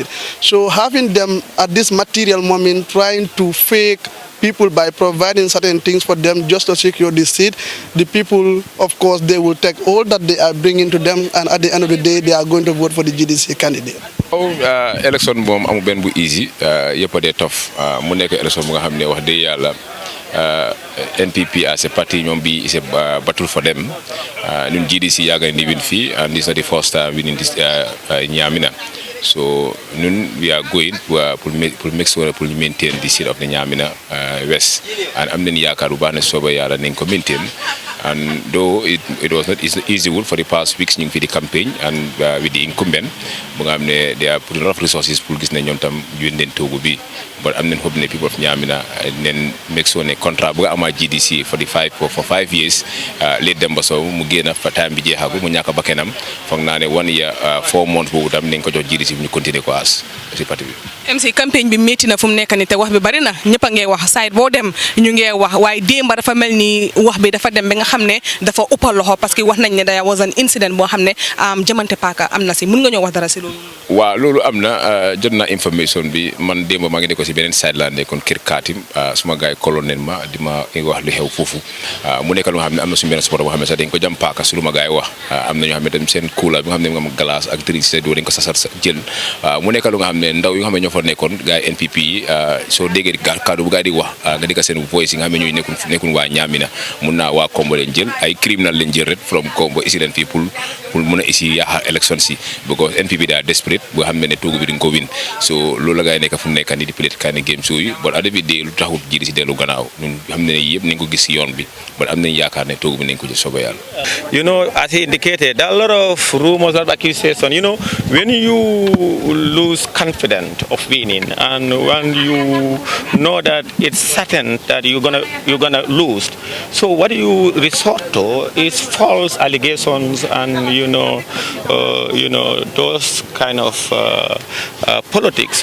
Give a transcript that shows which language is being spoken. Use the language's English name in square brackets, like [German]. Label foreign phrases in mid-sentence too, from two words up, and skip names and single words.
[English] So having them at this material moment trying to fake people by providing certain things for them just to secure the seat, the people, of course, they will take all that they are bringing to them, and at the end of the day, they are going to vote for the GDC candidate. [Wolof] Election moom amu ben bu easy yëpp a tough mu nekk election bu nga xam ne wax dëgg yàlla NPP [English] as a party [Wolof] ñoom bi [English] is a battle for them. [Wolof] Ñun GDC yàgg nañ di win fii, [English] and this is not the first time winning this Nyamina. So we are going to make sure to maintain the seat of the Nyamina West, and I'm then [Wolof] yaakaar bu baax ne sooba yàlla nañ ko [English] maintain. And though it was not easy for the past weeks [Wolof] ñu ngi fi di campaign [English] and with the incumbent [Wolof] bu nga xam ne [English] they are putting a lot of resources [Wolof] pour gis ne ñoom tam ñu leen toogu bi, but am nañ hope ne [English] people of Nyamina [Wolof] nen [English] make sure [Wolof] ne contrat bu nga ama GDC [English] for 5 years [Wolof] late dem ba so mu génn fa time bi jeexagu mu ñàkk bakkanam foog naa ne [English] 1 year 4 months [Wolof] boobu tam nañ ko jox GDC bi ñu continuer ko as ci parti bi. MC campagne bi métti na fu mu nekk ni te wax bi bari na ñëpp a ngee wax side boo dem ñu ngee wax, waaye démb dafa mel ni wax bi dafa dem ba nga xam ne dafa ëppal loxo, parce que wax nañ ne [English] there was an incident [Wolof] boo xam ne jamante paaka am na si. Mën nga ñoo wax dara si loolu? waaw loolu am na, jot naa information bi man démb maa ngi nekk si beneen side laa nekkoon kër Kaatim, suma gars yi colonel ma di ma wax lu xew foofu. Mu nekk lu nga xam ne am na suñu beneen sport boo xam ne sax dañ ko jam paaka si lu ma gars yi wax. Am na ñoo xam ne tam seen cooler bi nga xam ne moom glace ak électricité doo dañ ko sasar jël. Mu nekk lu nga xam ne ndaw yi nga xam ne ñoo fa nekkoon gars yi NPP yi soo déggee kaddu bu gars yi di wax nga di ko seen voice yi nga xam ne ñooy nekkul waa Nyamina mun naa waa Kombo leen jël, ay criminal leen jël rek from Kombo isi leen fii pour mun a isi yaaxa élection si, because NPP daa desperate bu xam ne toogu bi di nga ko win. So loolu la gars yi nekk fu mu nekk nii di [English] play kind of game [Wolof] yooyu, [English] but at the end of the day [Wolof] lu taxut ji di si dellu gannaaw ñun xam ne yëpp nañ ko gis si yoon bi, but am nañ yaakaar ne toogu bi nañ ko jël soobee yàlla. [English] You know, as he indicated, there are a lot of rumors of accusation. You know, when you lose confidence of winning, and when you know that it's certain that you're gonna lose, so what do you resort to is false allegations and those kind of politics.